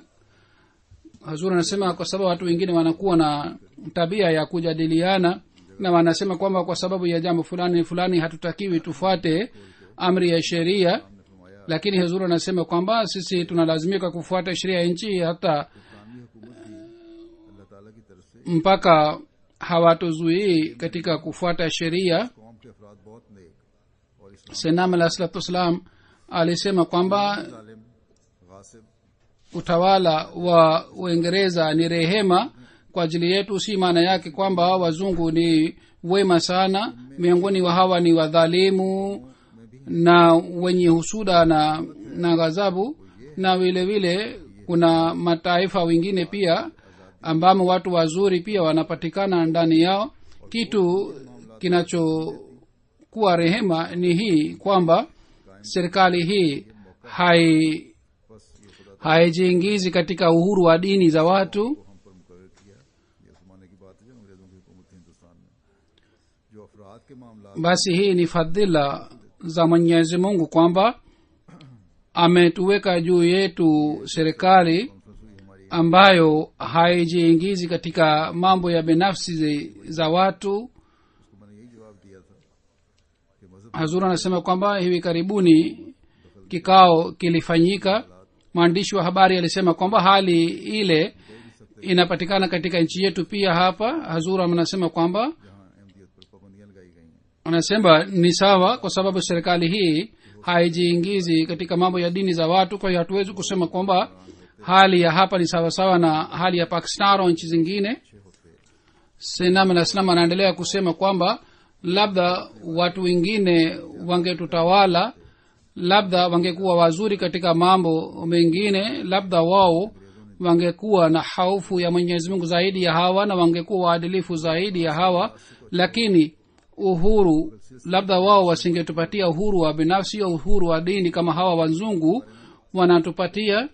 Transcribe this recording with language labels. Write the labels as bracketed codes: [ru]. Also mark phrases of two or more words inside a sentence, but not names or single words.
[sw] Hazur anasema kwa sababu watu wengine wanakuwa na tabia ya kujadiliana, na wanasema kwamba kwa sababu ya jambo fulani fulani hatutakiwi tufuate amri ya sheria, lakini huzuri anasema kwamba sisi tunalazimika kufuata sheria ya nchi hata [ur] اسلامی حکومت بھی اللہ تعالیٰ کی طرف سے [sw] mpaka hawatuzuii katika kufuata sheria. [ur] قوم کے افراد بہت نیک اور اسلام [sw] senam [ar] عليه الصلاة والسلام [sw] alisema kwamba [ur] ظالم غاصب [sw] utawala wa uingereza ni rehema kwa ajili yetu. si maana yake kwamba wazungu ni wema sana. miongoni wa hawa ni wadhalimu na wenye husuda na ghadhabu, na vile vile kuna mataifa wengine pia ambamo watu wazuri pia wanapatikana ndani yao. kitu kinachokuwa rehema ni hii kwamba serikali hii haijiingizi katika uhuru wa dini za watu. [ur] ہم پر مقرر کیا. یہ زمانے کی بات ہے جب انگریزوں کی حکومت تھی ہندوستان میں، جو افراد کے معاملہ [sw] basi hii ni fadhila za mwenyezi mungu kwamba ametuweka juu yetu serikali ambayo haijiingizi katika mambo ya binafsi za watu. [ur] اس کو میں نے یہی جواب دیا تھا کہ مذہب [sw] hazur anasema kwamba hivi karibuni kikao kilifanyika. mwandishi wa habari alisema kwamba hali ile inapatikana katika nchi yetu pia hapa. hazur anasema kwamba [ur] جہاں احمدیت پر پابندیاں لگائی گئی ہیں, [sw] anasema ni sawa kwa sababu serikali hii haijiingizi katika mambo ya dini za watu. kwa hiyo hatuwezi kusema kwamba hali ya hapa ni sawasawa na hali ya pakistan au nchi zingine. senam [ar] عليه السلام [sw] anaendelea kusema kwamba labda watu wengine wangetutawala, labda wangekuwa wazuri katika mambo mengine, labda wao wangekuwa na haufu ya mwenyezi mungu zaidi ya hawa na wangekuwa waadilifu zaidi ya hawa, lakini uhuru, labda wao wasingetupatia uhuru wa binafsi au uhuru wa dini kama hawa wazungu wanatupatia.